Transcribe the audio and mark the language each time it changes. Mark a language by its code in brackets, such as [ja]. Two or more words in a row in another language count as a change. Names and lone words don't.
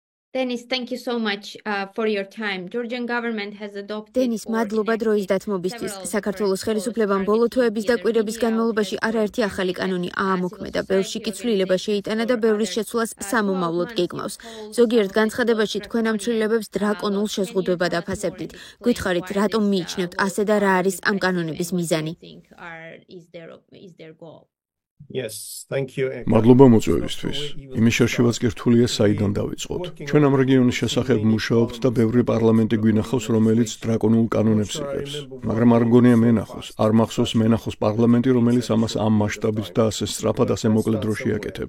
[en] Dennis, thank you so much for your time. Georgian government has adopted. Denis, [ka] მადლობა დროის დათმობისთვის. საქართველოს ხელისუფლებამ ბოლო თვეების და კვირების განმავლობაში არაერთი ახალი კანონი აამოქმედა. ბევრში კი ცვლილება შეიტანა და ბევრის შეცვლას სამომავლოდ გეგმავს. ზოგიერთ განცხადებაში თქვენ ამ ცვლილებებს დრაკონულ შეზღუდვებად აფასებდით. გითხარით, რატომ მიიჩნევთ ასე და რა არის ამ კანონების მიზანი? [en] Yes, thank you. [ka] მადლობა მოწვევისთვის. იმის შერშევაც კი რთულია საიდან დავიწყოთ. ჩვენ ამ რეგიონის შესახებ მუშაობთ და ბევრი პარლამენტი გვინახავს, რომელიც დრაკონულ კანონებს იღებს. მაგრამ არ მგონია მენახოს, არ მახსოვს მენახოს პარლამენტი, რომელიც ამას ამ მასშტაბით და ასე სწრაფად ასე მოკლე დროში აკეთებს.